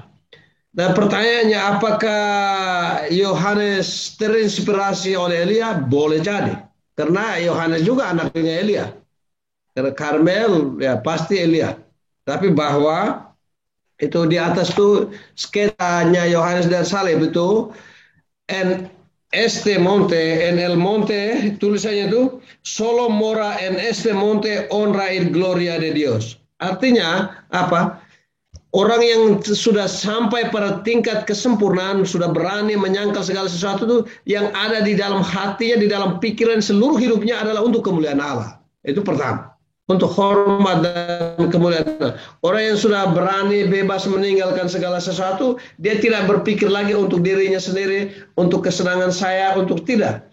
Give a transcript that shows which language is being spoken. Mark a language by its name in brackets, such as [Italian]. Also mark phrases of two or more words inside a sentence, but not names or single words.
[Indonesian] Dan pertanyaannya apakah Yohanes terinspirasi oleh Elia? Boleh jadi. Karena Yohanes juga anaknya Elia. Karena Karmel ya pasti Elia. Tapi bahwa itu di atas tuh sketanya Yohanes dan Salib itu [Spanish] este monte, en el monte, [Indonesian] tulisannya itu [Spanish] solo mora en este monte honra y gloria de Dios. [Indonesian] Artinya apa? Orang yang sudah sampai pada tingkat kesempurnaan, sudah berani menyangkal segala sesuatu itu yang ada di dalam hatinya, di dalam pikiran seluruh hidupnya adalah untuk kemuliaan Allah. Itu pertama. Untuk hormat dan kemuliaan Allah. Orang yang sudah berani bebas meninggalkan segala sesuatu, dia tidak berpikir lagi untuk dirinya sendiri, untuk kesenangan saya, untuk tidak.